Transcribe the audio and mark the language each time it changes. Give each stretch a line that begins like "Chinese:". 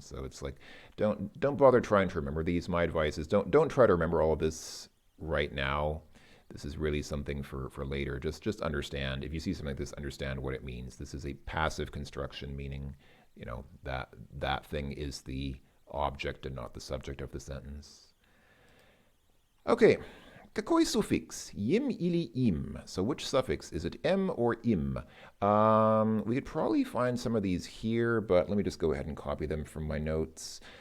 English: So it's like, don't bother trying to remember these. My advice is don't try to remember all of this right now. This is really something for later. Just understand. If you see something like this, understand what it means. This is a passive construction, meaning, that thing is the object and not the subject of the sentence.
Russian: Okay, какой суффикс? Им или им?
English: So which suffix? Is it m or im? We could probably find some of these here, but let me just go ahead and copy them from my notes.